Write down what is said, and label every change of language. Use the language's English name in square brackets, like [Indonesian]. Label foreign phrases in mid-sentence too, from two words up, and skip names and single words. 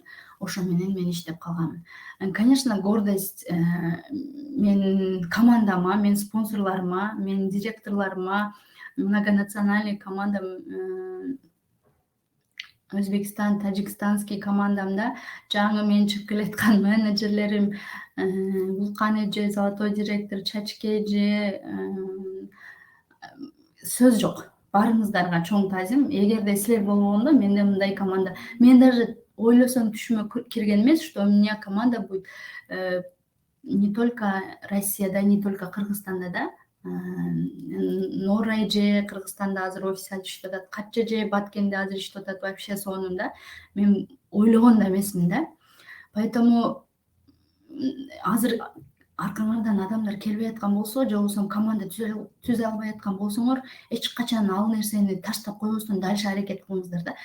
[Kyrgyz] Ошо менен мен иштеп калганмын. Конечно, гордость менин командама, менин спонсорлорума, менин директорлорума, многонациональный командам, Өзбекстан, Тажикстанский командамда жаңы мен чыгып келаткан менеджерлерим, Вулкан эже, [Russian] Золотой директор, [Kyrgyz] Чачке эже, сөз жок. Баарыңыздарга чоң таазим. Эгерде силер болбогондо менде мындай команда, мен даже ойлосом түшүмө кирген эмес, [Russian] что у меня команда будет не только Россияда, не только Кыргызстанда да. [Kyrgyz] Нора эже Кыргызстанда азыр офис ачып иштеп атат, Качча эже Баткенде азыр иштеп атат, вообще сонун да. Мен ойлогон да эмесмин да. Поэтому азыр аркаңардан адамдар келбей аткан болсо, же болбосо команда түзө албай аткан болсоңор, эч качан ал нерсени таштап койбостон дальше аракет кылыңыздар да.